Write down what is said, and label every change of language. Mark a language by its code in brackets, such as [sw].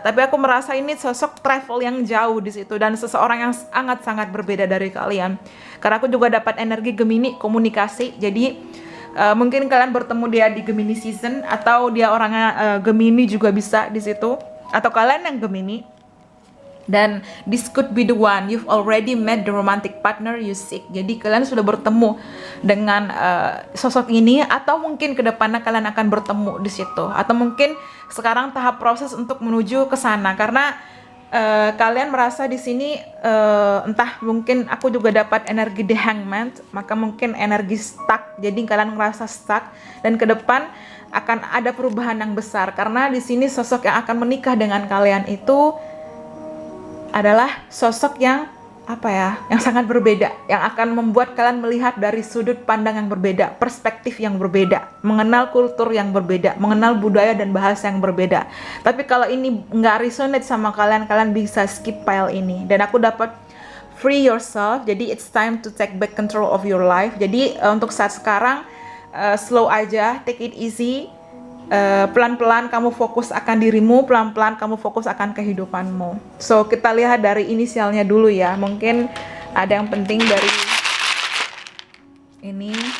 [id] Tapi aku merasa ini sosok travel yang jauh di situ dan seseorang yang sangat-sangat berbeda dari kalian. Karena aku juga dapat energi Gemini komunikasi. Jadi mungkin kalian bertemu dia di Gemini season, atau dia orangnya Gemini juga bisa di situ, atau kalian yang Gemini. [en] Dan this could be the one you've already met the romantic partner you seek. [id] Jadi kalian sudah bertemu dengan sosok ini, atau mungkin kedepannya kalian akan bertemu di situ, atau mungkin sekarang tahap proses untuk menuju ke sana. Karena kalian merasa di sini entah mungkin aku juga dapat energi The Hangman, maka mungkin energi stuck. Jadi kalian ngerasa stuck dan ke depan akan ada perubahan yang besar, karena di sini sosok yang akan menikah dengan kalian itu adalah sosok yang yang sangat berbeda, yang akan membuat kalian melihat dari sudut pandang yang berbeda, perspektif yang berbeda, mengenal kultur yang berbeda, mengenal budaya dan bahasa yang berbeda. Tapi kalau ini nggak resonate sama kalian, kalian bisa skip file ini. [en] Dan aku dapat free yourself, jadi it's time to take back control of your life. [id] Jadi untuk saat sekarang slow aja, [en] take it easy. [id] Pelan-pelan kamu fokus akan dirimu, pelan-pelan kamu fokus akan kehidupanmu. So kita lihat dari inisialnya dulu ya. Mungkin ada yang penting dari ini.